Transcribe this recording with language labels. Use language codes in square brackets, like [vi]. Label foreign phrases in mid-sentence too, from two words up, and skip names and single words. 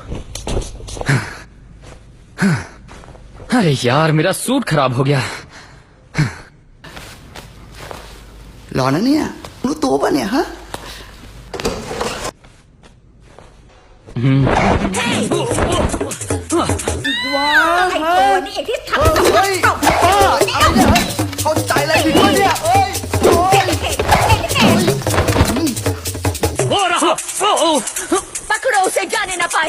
[hi] अरे यार, मेरा सूट खराब हो गया। [th] หล่อนะเนี่ยรู้ตัวปะเนี่ยฮะว้าวเฮ้ย นี่ที่ทำ เฮ้ยป้าอะไรเนี่ยเฮ้ยเข้าใจอะไรผิดวะเนี่ยเอ้ยโอ้ย [hi] हो रहा पकड़ो उसे जाने ना पाए